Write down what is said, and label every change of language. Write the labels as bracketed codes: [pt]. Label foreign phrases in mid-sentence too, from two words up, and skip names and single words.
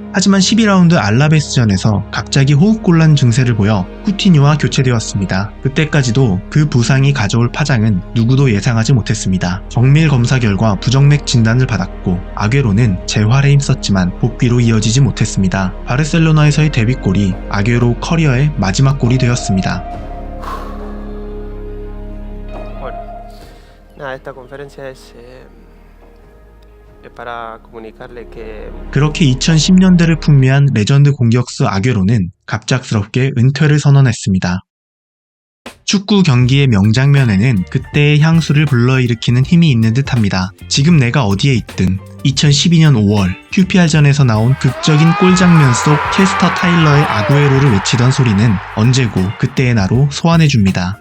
[ko] 하지만 12라운드 알라베스전에서 갑자기 호흡곤란 증세를 보여 쿠티뉴와 교체되었습니다. 그때까지도 그 부상이 가져올 파장은 누구도 예상하지 못했습니다. 정밀 검사 결과 부정맥 진단을 받았고 아게로는 재활에 힘썼지만 복귀로 이어지지 못했습니다. 바르셀로나에서의 데뷔골이 아게로 커리어의 마지막 골이 되었습니다. [es] Esta conferencia es para comunicarle que [ko] 그렇게 2010년대를 풍미한 레전드 공격수 아게로는 갑작스럽게 은퇴를 선언했습니다. 축구 경기의 명장면에는 그때의 향수를 불러일으키는 힘이 있는 듯합니다. 지금 내가 어디에 있든 2012년 5월 QPR전에서 나온 극적인 골 장면 속 캐스터 타일러의 아구에로를 외치던 소리는 언제고 그때의 나로 소환해줍니다.